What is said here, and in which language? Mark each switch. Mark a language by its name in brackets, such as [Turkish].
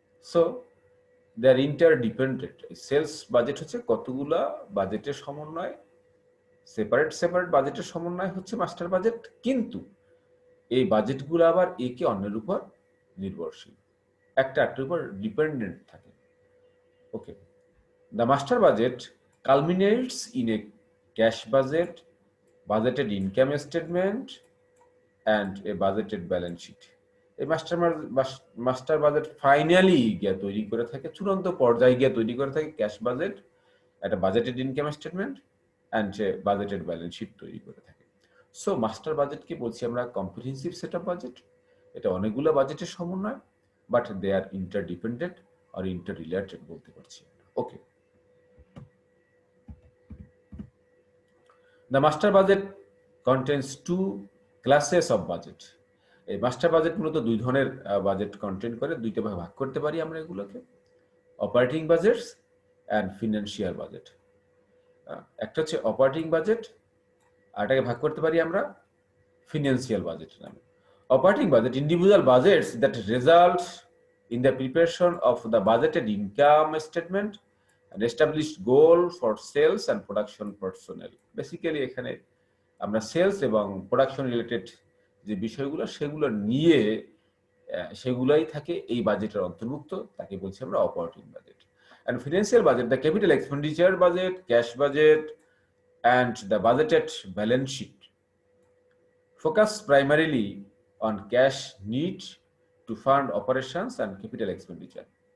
[English] So they are interdependent. [Bangla] Sales budget হচ্ছে কতগুলা বাজেটের সমন্বয়, সেপারেট সেপারেট বাজেটের সমন্বয় হচ্ছে মাস্টার বাজেট, কিন্তু এই বাজেটগুলো আবার একে অন্যের উপর নির্ভরশীল, একটা একটার উপর ডিপেন্ডেন্ট থাকে। [English] Okay, the master budget culminates in a cash budget, budgeted income statement, and a budgeted balance sheet. [Bangla] এই মাস্টার বাজেট ফাইনালি গিয়ে তৈরি করে থাকে, চূড়ান্ত পর্যায়ে গিয়ে তৈরি করে থাকে ক্যাশ বাজেট, একটা budgeted income statement and budgeted balance sheet তৈরি করে থাকে। সো মাস্টার বাজেটকে বলছি আমরা কম্প্রিহেন্সিভ সেট অফ বাজেট। এটা অনেকগুলো বাজেটের সমন্বয়, [English] but they are interdependent [Bangla] আর inter related বলতে পারছি। [English] Okay, the master budget contains two classes of budget. [Bangla] এই মাস্টার বাজেট মূলত দুই ধরনের বাজেট কন্টেন্ট করে, দুইটা ভাগে ভাগ করতে পারি আমরা এগুলোকে, অপারেটিং বাজেটস অ্যান্ড ফিনান্সিয়াল বাজেট। একটা হচ্ছে অপারেটিং বাজেট, আর এটাকে ভাগ করতে পারি আমরা ফিনান্সিয়াল বাজেট নামে। [English] Operating budget individual budgets that result in the preparation of the budgeted income statement and established goal for sales and production personnel. [Bangla] Basically এখানে আমরা সেলস এবং প্রোডাকশন রিলেটেড যে বিষয়গুলো সেগুলো নিয়ে সেগুলাই থাকে এই বাজেটের অন্তর্ভুক্ত, তাকে বলছি আমরা operating budget. [English] and financial budget, the capital expenditure budget, cash budget, and the budgeted balance sheet focus primarily on cash need to fund operations and capital expenditure.